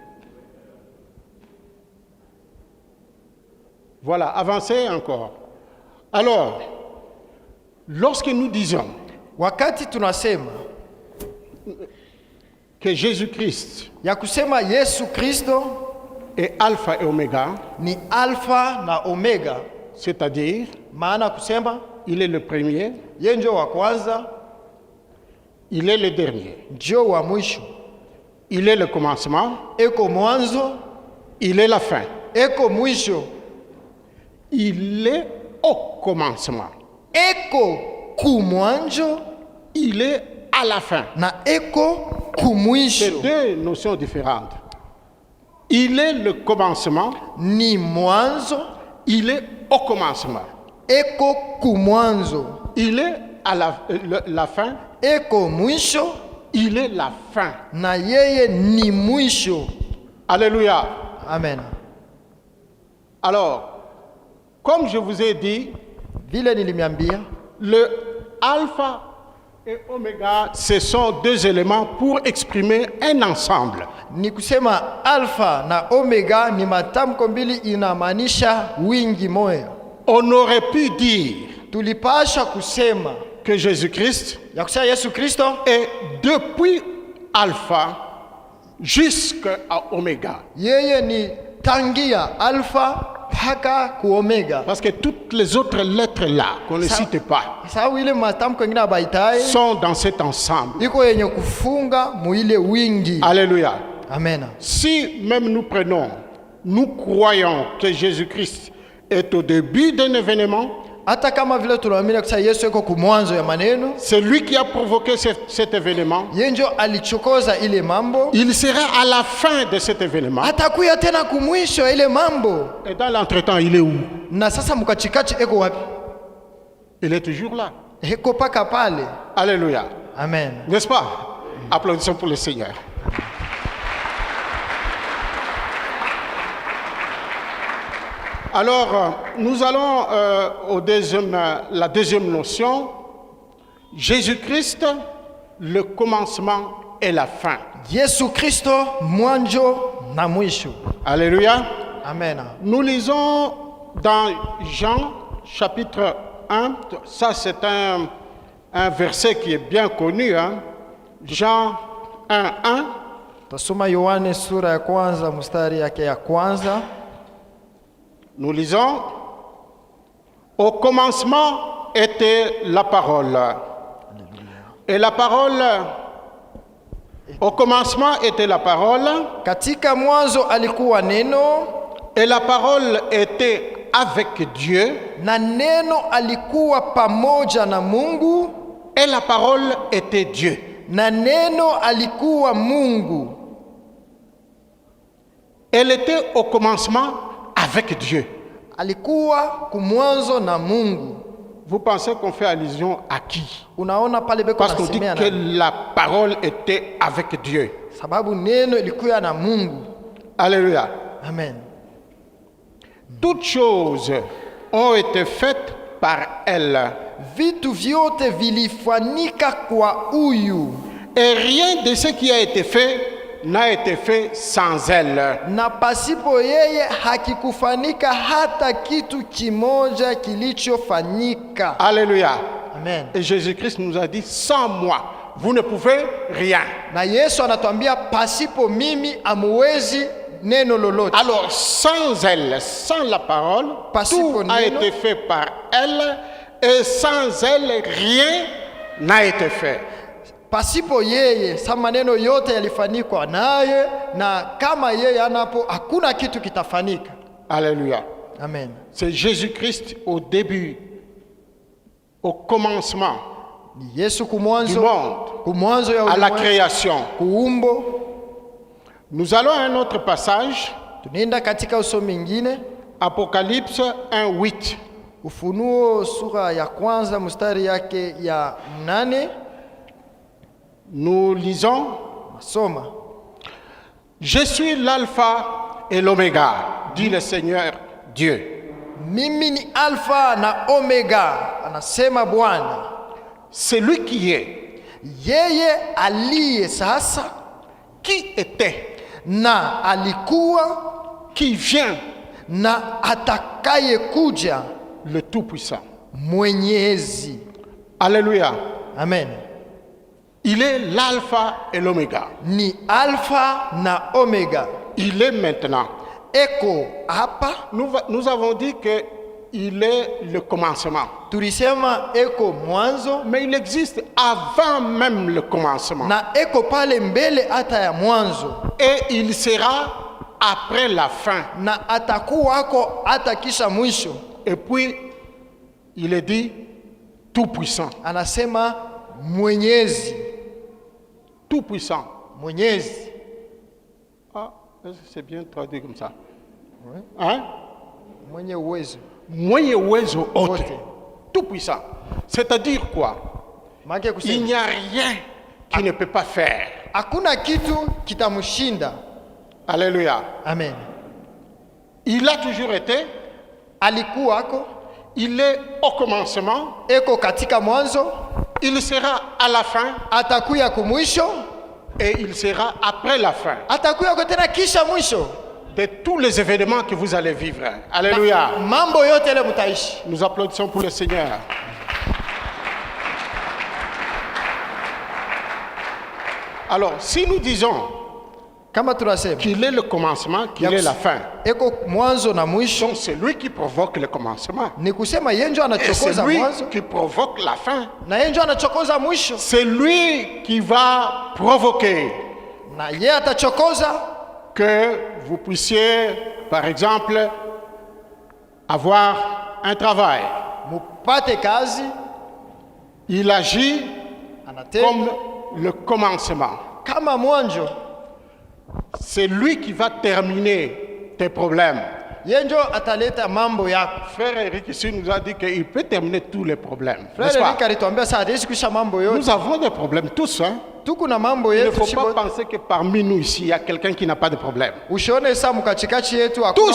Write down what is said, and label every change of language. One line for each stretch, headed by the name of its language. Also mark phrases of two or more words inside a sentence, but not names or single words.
French: Voilà, avancez encore. Alors, lorsque nous disons
Swahili: Wakati tunasema
French: que Jésus-Christ
Swahili: ya kusema Yesu Kristo
French: est alpha et oméga,
Swahili: ni alfa na omega,
French: c'est-à-dire
Swahili: maana kusema
French: il est le premier,
Swahili: yeye ndio wa kwanza,
French: il est le dernier,
Swahili: ndio wa mwisho,
French: il est le commencement,
Swahili: eko mwanzo,
French: il est la fin.
Swahili: eko mwisho,
French: Il est au commencement,
Swahili: eko kumwanzo
French: il est à la fin.
Swahili: na eko
French: C'est
Swahili: kumwisho.
French: deux notions différentes. Il est le commencement,
Swahili: Ni mwanzo,
French: il est au commencement.
Swahili: eko kumwanzo,
French: Il est à la fin,
Swahili: eko mwisho
French: il est la fin.
Swahili: na yeye ni mwisho.
French: Alléluia. Amen. Alors, comme je vous ai dit,
Swahili: Vile nilimiambia,
French: le alpha et oméga, ce sont deux éléments pour exprimer un ensemble.
Swahili: ni kusema alfa na omega ni matamko mbili, inamaanisha wingi moya.
French: On aurait pu dire
Swahili: Tulipasha kusema
French: que Jésus-Christ
Swahili: ya kusema Yesu Kristo
French: est depuis alpha jusqu'à Oméga.
Swahili: Yeye ni tangia alfa mpaka ku omega.
French: Parce que toutes les autres lettres là, qu'on ne cite pas,
Swahili: Sababu ile matamko ingine abaitai
French: sont dans cet ensemble.
Swahili: iko yenye kufunga muile wingi.
French: Alléluia. Amen. Si même nous croyons que Jésus-Christ est au début d'un événement,
Swahili: Hata kama vile tunaamini kwa Yesu yuko kumwanzo ya maneno,
French: c'est lui qui a provoqué cet événement.
Swahili: yeye ndio alichokoza ile mambo,
French: Il sera à la fin de cet événement.
Swahili: atakuya tena kumwisho ile mambo.
French: Et dans l'entretemps, il est où?
Swahili: Na sasa mkachikachi eko wapi?
French: Il est toujours là.
Swahili: Eko paka pale.
French: Alléluia. Amen. N'est-ce pas? Applaudissons pour le Seigneur. Alors, nous allons la deuxième notion. Jésus-Christ, le commencement et la fin.
Swahili: Yesu Kristo mwanzo na mwisho.
French: Alléluia. Amen. Nous lisons dans Jean chapitre 1. Ça, c'est un verset qui est bien connu. Hein? Jean 1, 1.
Swahili: Tasoma Yohane sura ya kwanza mstari yake ya kwanza.
French: Nous lisons, au commencement était la parole. Et la parole, au commencement était la parole.
Swahili: Katika mwanzo alikuwa neno,
French: Et la parole était avec Dieu.
Swahili: na neno alikuwa pamoja na Mungu,
French: Et la parole était Dieu.
Swahili: na neno alikuwa Mungu.
French: Elle était au commencement avec Dieu.
Swahili: Alikuwa kumwanzo na Mungu.
French: Vous pensez qu'on fait allusion à qui?
Swahili: Unaona pale beko
French: Parce qu'on dit
Swahili: nasemea
French: que
Swahili: na
French: la parole était avec Dieu.
Swahili: sababu neno ilikuwa na Mungu.
French: Alléluia. Amen. Toutes choses ont été faites par elle.
Swahili: Vitu vyote vilifanyika kwa huyu,
French: Et rien de ce qui a été fait n'a été fait sans elle.
Swahili: na pasipo yeye hakikufanika hata kitu kimoja kilichofanyika.
French: Alléluia. Amen. Et Jésus-Christ nous a dit, sans moi, vous ne pouvez rien.
Swahili: Na Yesu anatuambia pasipo mimi amuwezi neno lolote.
French: Alors, sans elle, sans la parole,
Swahili: Pasipo
French: tout a
Swahili: neno.
French: été fait par elle, et sans elle, rien n'a été fait.
Swahili: Pasipo yeye sa maneno yote yalifanyikwa naye, na kama yeye anapo hakuna kitu kitafanyika.
French: Alléluia. Amen. C'est Jésus-Christ au début, au commencement
Swahili: Ni Yesu
French: du
Swahili: kumwanzo,
French: monde,
Swahili: kumwanzo ya
French: à la
Swahili: ulimwengu,
French: création.
Swahili: kuumbo.
French: Nous allons à un autre passage,
Swahili: Tunaenda katika usomi mwingine,
French: Apocalypse 1:8.
Swahili: Ufunuo sura ya kwanza mstari yake ya 8.
French: Nous lisons,
Swahili: Masoma.
French: je suis l'alpha et l'oméga, dit le Seigneur Dieu.
Swahili: Mimi ni Alfa na Omega, anasema Bwana.
French: C'est lui qui est,
Swahili: Yeye aliye sasa
French: qui était,
Swahili: na alikuwa
French: qui vient,
Swahili: na atakaye kuja,
French: le Tout-Puissant.
Swahili: Mwenyezi.
French: Alléluia. Amen. Il est l'alpha et l'oméga.
Swahili: Ni Alfa na Omega.
French: Il est maintenant.
Swahili: Eko hapa,
French: Nous avons dit qu'il est le commencement.
Swahili: tulisema eko mwanzo,
French: Mais il existe avant même le commencement.
Swahili: na eko pale mbele hata ya mwanzo,
French: Et il sera après la fin.
Swahili: na atakuwako hata kisha mwisho.
French: Et puis, il est dit tout-puissant.
Swahili: Anasema Mwenyezi.
French: Tout-puissant.
Swahili: Mwenyezi.
French: Ah, c'est bien traduit comme ça. Hein?
Swahili: Mwenye uwezo. Mwenye uwezo wote. Wote.
French: Tout-puissant. C'est-à-dire quoi?
Swahili: Maana
French: Il
Swahili: kusema
French: n'y a rien qui ne peut pas faire.
Swahili: hakuna kitu kitamshinda.
French: Alléluia. Amen. Il a toujours été,
Swahili: Alikuwako,
French: il est au commencement,
Swahili: eko katika mwanzo,
French: il sera à la fin
Swahili: atakuya kumwisho,
French: et il sera après la fin
Swahili: atakuya tena kisha mwisho.
French: de tous les événements que vous allez vivre. Alléluia.
Swahili: Mambo yote ile mtaishi.
French: Nous applaudissons pour le Seigneur. Alors, si nous disons
Swahili: Kama tunasema
French: qu'il est le commencement, qu'il est la fin.
Swahili: eko mwanzo na mwisho,
French: Donc c'est lui qui provoque le commencement.
Swahili: ni kusema yeye ndio
French: Et c'est
Swahili: anachokoza
French: lui
Swahili: mwanzo
French: qui provoque la fin.
Swahili: na yeye ndio anachokoza mwisho,
French: C'est lui qui va provoquer
Swahili: na yeye atachokoza
French: que vous puissiez, par exemple, avoir un travail.
Swahili: mupate kazi.
French: Il agit
Swahili: Anatenda
French: comme le commencement.
Swahili: kama mwanzo,
French: C'est lui qui va terminer tes problèmes.
Swahili: yeye ndio ataleta mambo yako.
French: Frère Eric ici nous a dit qu'il peut terminer tous les problèmes. Frère N'est-ce pas?
Swahili: Eric alituambia saa hawezi kuisha mambo yote.
French: Nous avons des problèmes tous. Hein?
Swahili: Tuko na mambo
French: Il ne
Swahili: yetu
French: faut
Swahili: chibo.
French: pas penser que parmi nous ici, il y a quelqu'un qui n'a pas de problème.
Swahili: Ushone saa mkachikachi yetu hakuna